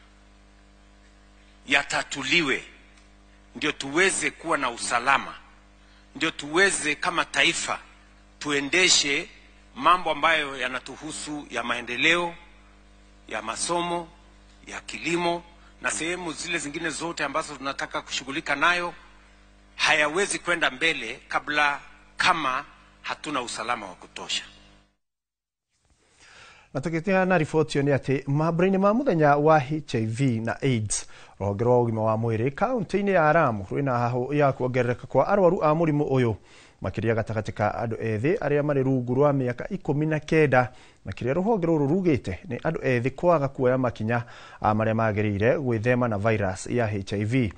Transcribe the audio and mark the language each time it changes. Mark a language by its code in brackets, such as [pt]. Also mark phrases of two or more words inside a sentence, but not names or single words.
[sw] yatatuliwe, ndio tuweze kuwa na usalama, ndio tuweze kama taifa tuendeshe mambo ambayo yanatuhusu ya maendeleo, ya masomo, ya kilimo na sehemu zile zingine zote ambazo tunataka kushughulika nayo. Hayawezi kwenda mbele kama hatuna usalama wa kutosha. [ki] Na tukitia na riboti ni ati mabrini ma muthenya wa HIV na AIDS rũhonge rwa ũgima wa mwĩrĩ kaunti-inĩ ya Lamu rwĩna hahu ya kuongerereka kwa arwaru a mũrimũ ũyũ makiria gatagatĩ ka andũ ethĩ arĩa marĩ rungu rwa mĩaka 19 na kĩrĩa rũhonge rũrũ rugĩte nĩ andũ ethĩ kwaga kuoya makinya marĩa magĩrĩire gwĩthema na virus ya HIV.